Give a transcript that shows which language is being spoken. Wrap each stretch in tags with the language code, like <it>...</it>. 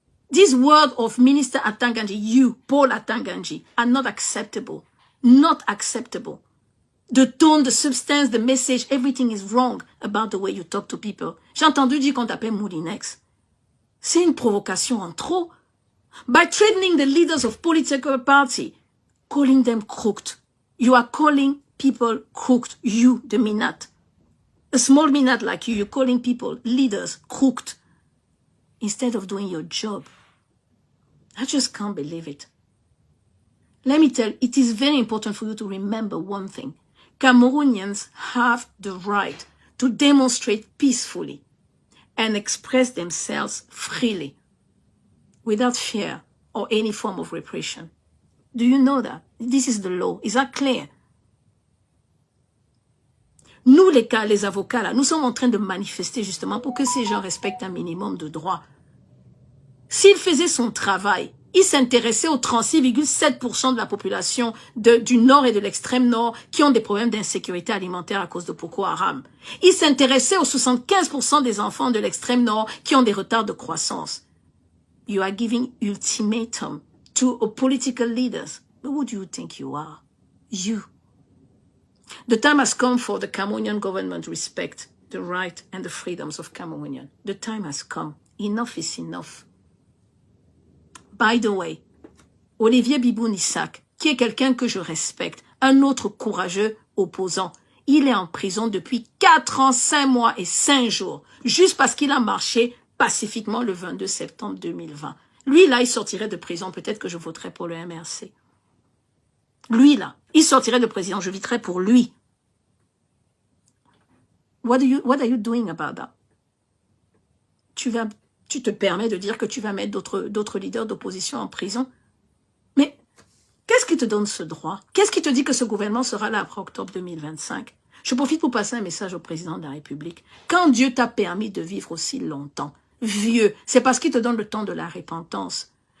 <en>This word of Minister Atanga Nji, you, Paul Atanga Nji, are not acceptable. Not acceptable. The tone, the substance, the message, everything is wrong about the way you talk to people.</en> <fr>J'ai entendu dire qu'on t'appelle Moulinex. C'est une provocation en trop.</fr> <en>By threatening the leaders of political party, calling them crooked. You are calling people crooked. You, the Minat. A small Minat like you, you're calling people, leaders, crooked. Instead of doing your job. I just can't believe it. Let me tell you, it is very important for you to remember one thing. Cameroonians have the right to demonstrate peacefully and express themselves freely without fear or any form of repression. Do you know that? This is the law. Is that clear?</en> <fr>Nous, les avocats, là, nous sommes en train de manifester justement pour que ces gens respectent un minimum de droits. S'il faisait son travail, il s'intéressait aux 36,7% de la population du Nord et de l'extrême Nord qui ont des problèmes d'insécurité alimentaire à cause de Boko Haram. Il s'intéressait aux 75% des enfants de l'extrême Nord qui ont des retards de croissance.</fr> <en>You are giving ultimatum to political leaders. Who do you think you are? You. The time has come for the Cameroonian government to respect the right and the freedoms of Cameroonians. The time has come. Enough is enough. By the way,</en> <fr>Olivier Biboun-Issac, qui est quelqu'un que je respecte, un autre courageux opposant, il est en prison depuis 4 ans, 5 mois et 5 jours, juste parce qu'il a marché pacifiquement le 22 septembre 2020. Lui, là, il sortirait de prison, peut-être que je voterais pour le MRC. Lui, là, Il sortirait de président, je voterai pour lui.</fr> <en>What are you doing about that?</en> <fr>Tu te permets de dire que tu vas mettre d'autres leaders d'opposition en prison? Mais qu'est-ce qui te donne ce droit? Qu'est-ce qui te dit que ce gouvernement sera là après octobre 2025? Je profite pour passer un message au président de la République. Quand Dieu t'a permis de vivre aussi longtemps, vieux, c'est parce qu'il te donne le temps de la repentance.</fr>